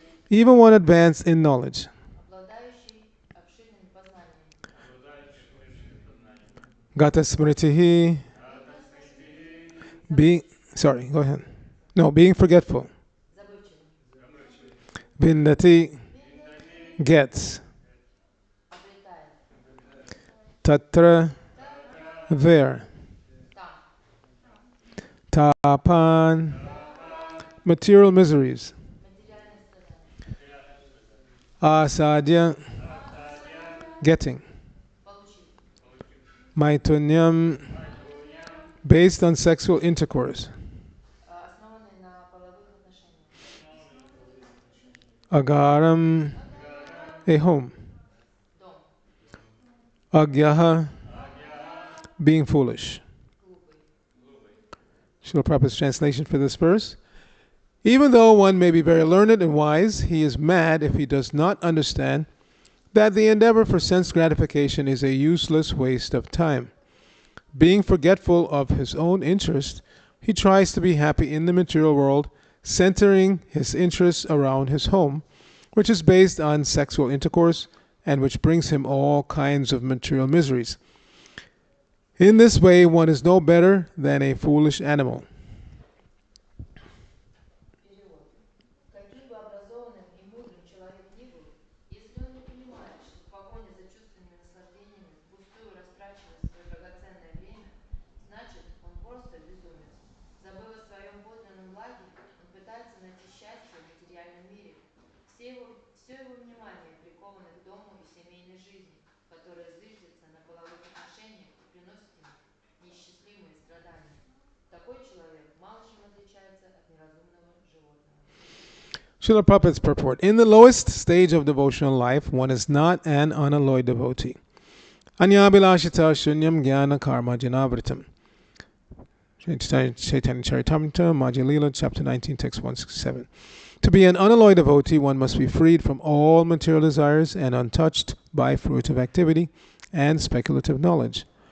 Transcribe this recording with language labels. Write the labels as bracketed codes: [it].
[en] Even one advanced in knowledge. [ru] Обладающий обширными познаниями. [sa] Gata smritihi. [en] Being, sorry, go ahead. No, being forgetful. [ru] Забывчивый. [sa] Vindati. [en] Gets. [ru] Обретает. [sa] Tatra. [en] There. [ru] Там. [sa] Tapan. [en] Material miseries. [ru] материальные страдания, [sa] Asadya, Asadya, [en] getting. [ru] получить, [sa] Maitunyam, Maithunyam, [en] based on sexual intercourse. [ru] основанные на половых отношениях, [sa] Agaram, агарам, [en] a home. [ru] дом, [sa] Agyaha, Agyaha, [en] being foolish. [ru] глупый. [en] Srila Prabhupada's translation for this verse. Even though one may be very learned and wise, he is mad if he does not understand that the endeavor for sense gratification is a useless waste of time. Being forgetful of his own interest, he tries to be happy in the material world, centering his interests around his home, which is based on sexual intercourse and which brings him all kinds of material miseries. In this way, one is no better than a foolish animal. [ru] Перевод. Каким бы образованным и мудрым человек ни был, если он не понимает, что в погоне за чувственными наслаждениями впустую растрачивает свое драгоценное время, значит, он просто безумец. Забыв о своем подлинном благе, он пытается найти счастье в материальном мире. Все его внимание приковано к дому и семейной жизни, которая зиждется на половых отношениях и приносит ему неисчислимые страдания. Такой человек мало чем отличается от неразумного животного. [en] Srila Prabhupada's purport. In the lowest stage of devotional life, one is not an unalloyed devotee. [sa] Anyabilashita shunyam jnana karma janavritam. Chaitanya Charitamrita, Majja Lila, chapter 19, text 167. [en] To be an unalloyed devotee, one must be freed from all material desires and untouched by fruitive activity and speculative knowledge.